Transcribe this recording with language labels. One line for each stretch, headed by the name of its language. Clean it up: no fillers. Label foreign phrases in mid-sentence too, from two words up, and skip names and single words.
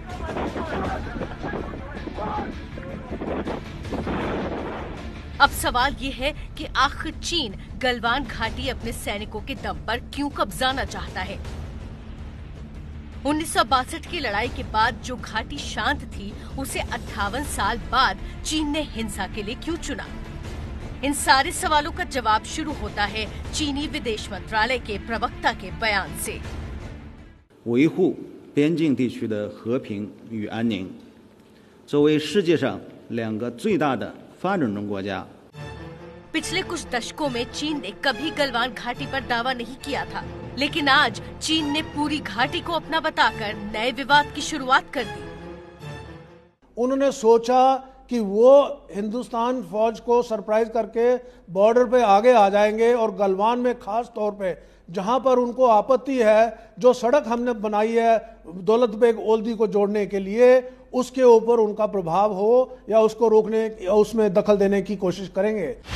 Hindi: अब सवाल ये है कि आखिर चीन गलवान घाटी अपने सैनिकों के दम पर क्यों कब्जाना चाहता है। 1962 की लड़ाई के बाद जो घाटी शांत थी, उसे 58 साल बाद चीन ने हिंसा के लिए क्यों चुना? इन सारे सवालों का जवाब शुरू होता है चीनी विदेश मंत्रालय के प्रवक्ता के बयान से।
Chinese: 维护边境地区的和平与安宁，作为世界上2个最大的发展中国家。
Hindi: पिछले कुछ दशकों में चीन ने कभी गलवान घाटी पर दावा नहीं किया था, लेकिन आज चीन ने पूरी घाटी को अपना बताकर नए विवाद की शुरुआत कर दी। उन्होंने सोचा कि वो हिंदुस्तान फौज को सरप्राइज करके बॉर्डर पे आगे आ जाएंगे और गलवान में खास तौर पे जहां पर उनको आपत्ति है, जो सड़क हमने बनाई है दौलत बेग ओल्डी को जोड़ने के लिए, उसके ऊपर उनका प्रभाव हो या उसको रोकने या उसमें दखल देने की कोशिश करेंगे।